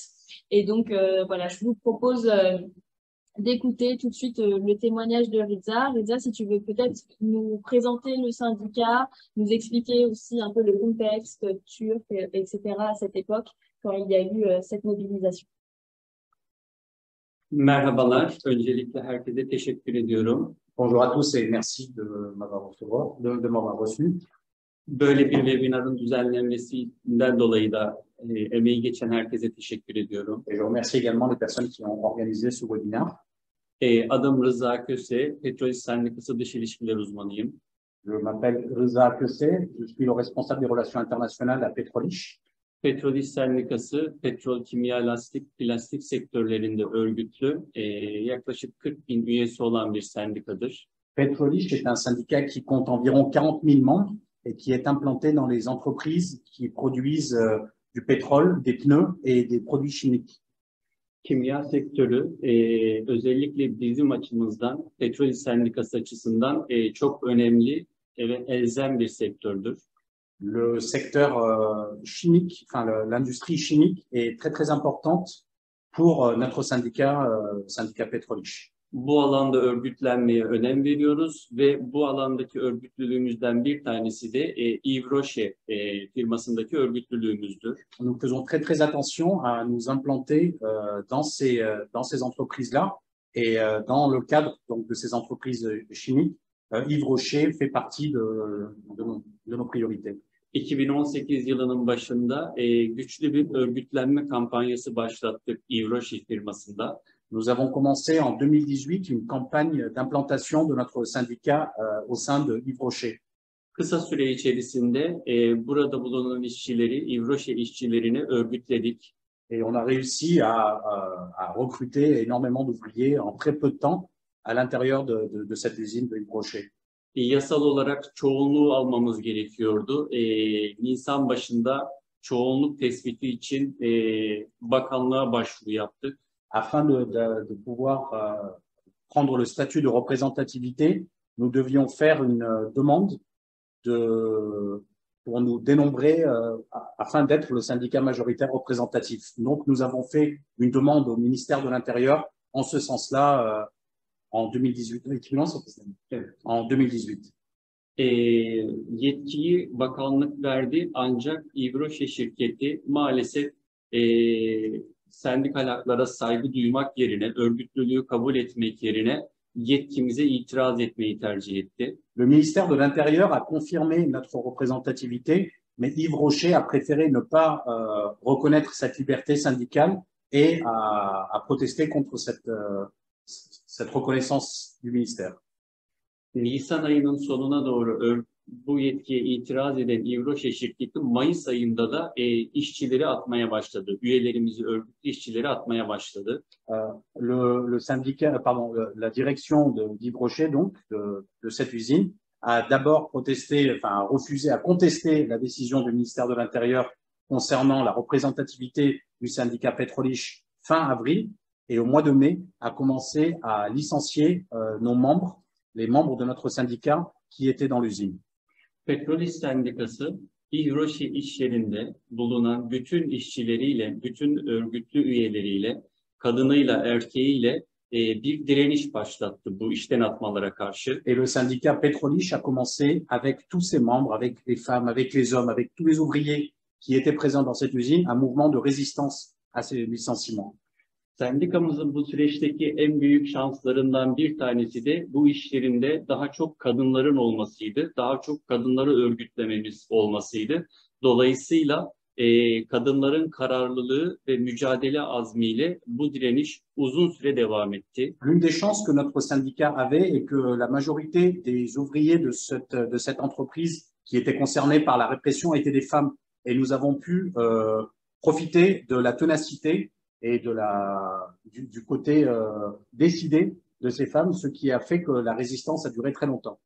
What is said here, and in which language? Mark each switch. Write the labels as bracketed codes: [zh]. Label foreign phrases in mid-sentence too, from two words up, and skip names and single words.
[fr] Et donc voilà, je vous propose d'écouter tout de suite le témoignage de Reza. Reza, si tu veux peut-être nous présenter le syndicat, nous expliquer aussi un peu le contexte turc, etc. à cette époque, quand il y a eu cette mobilisation. [tr] Merhabalar. Öncelikle herkese teşekkür ediyorum. [fr] Bonjour à tous et merci de m'avoir reçu. [tr] Böyle bir webinarın düzenlenmesinden dolayı da emeği geçen herkese teşekkür ediyorum. [fr] Et je remercie également les personnes qui ont organisé ce webinaire. [tr] Adım Rıza Köse, Petrolis Sendikası Dış İlişkiler Uzmanıyım. [fr] Je m'appelle Rıza Köse, je suis le responsable des relations internationales à Petrolich. [tr] Petrolis Sendikası, petrol, kimya, plastik sektörlerinde örgütlü, yaklaşık 40.000 üyesi olan bir sendikadır. [fr] Petrolich est un syndicat qui compte environ 40 000 membres. et qui est implanté dans les entreprises qui produisent du pétrole, des pneus et des produits chimiques. [tr] Kimya sektörü özellikle bizim açımızdan, Petrol İş Sendikası açısından çok önemli ve elzem bir sektördür. [fr] Le secteur chimique, enfin l'industrie chimique est très importante pour notre syndicat, syndicat Petrol İş. [tr] Bu alanda örgütlenmeye önem veriyoruz ve bu alandaki örgütlülüğümüzden bir tanesi de Yves Rocher firmasındaki örgütlülüğümüzdür. [fr] Nous faisons très attention à nous implanter dans ces entreprises-là et dans le cadre donc, de ces entreprises chimiques, Yves Rocher fait partie de nos priorités. [tr] 2018 yılının başında güçlü bir örgütlenme kampanyası başlattık Yves Rocher firmasında. [fr] Nous avons commencé en 2018 une campagne d'implantation de notre syndicat au sein de Yves Rocher. [tr] Kısa süre içerisinde burada bulunan işçileri, Yves Rocher işçilerini örgütledik. [fr] Et on a réussi à recruter énormément d'ouvriers en très peu de temps à l'intérieur de cette usine de Yves Rocher. [tr] Yasal olarak çoğunluğu almamız gerekiyordu. Nisan başında çoğunluk tespiti için bakanlığa başvuru yaptık. [fr] Afin de pouvoir prendre le statut de représentativité, nous devions faire une demande pour nous dénombrer afin d'être le syndicat majoritaire représentatif. Donc, nous avons fait une demande au ministère de l'Intérieur en ce sens-là en 2018. En 2018. [tr] Yetkiyi bakanlık verdi ancak Yves Rocher şirketi maalesef sendikal haklara saygı duymak yerine, örgütlülüğü kabul etmek yerine yetkimize itiraz etmeyi tercih etti. [fr] Le ministère de l'Intérieur a confirmé notre représentativité, mais Yves Rocher a préféré ne pas reconnaître cette liberté syndicale et a protesté contre cette reconnaissance du ministère. [tr] Nisan ayının sonuna doğru bu yetkiye itiraz eden Yves Rocher şirketi Mayıs ayında da işçileri atmaya başladı. Üyelerimizi, örgütlü işçileri atmaya başladı. [fr] Le syndicat, la direction de Yves Rocher, donc, de cette usine, a d'abord protesté, enfin, a refusé, a contesté la décision du ministère de l'Intérieur concernant la représentativité du syndicat Petrol İş fin avril, et au mois de mai, a commencé à licencier nos membres, les membres de notre syndicat qui étaient dans l'usine. [tr] Petrol İş Sendikası, Yves Rocher iş yerinde bulunan bütün işçileriyle, bütün örgütlü üyeleriyle, kadınıyla, erkeğiyle bir direniş başlattı bu işten atmalara karşı. [fr] Et le syndicat Petrol İş a commencé avec tous ses membres, avec les femmes, avec les hommes, avec tous les ouvriers qui étaient présents dans cette usine, un mouvement de résistance à ces licenciements. [tr] Sendikamızın bu süreçteki en büyük şanslarından bir tanesi de bu iş yerinde daha çok kadınların olmasıydı. Daha çok kadınları örgütlememiz olmasıydı. Dolayısıyla kadınların kararlılığı ve mücadele azmiyle bu direniş uzun süre devam etti. [fr] L'une des chances que notre syndicat avait est que la majorité des ouvriers de cette entreprise qui étaient concernés par la répression étaient des femmes. Et nous avons pu profiter de la ténacité et du côté décidé de ces femmes, ce qui a fait que la résistance a duré très longtemps.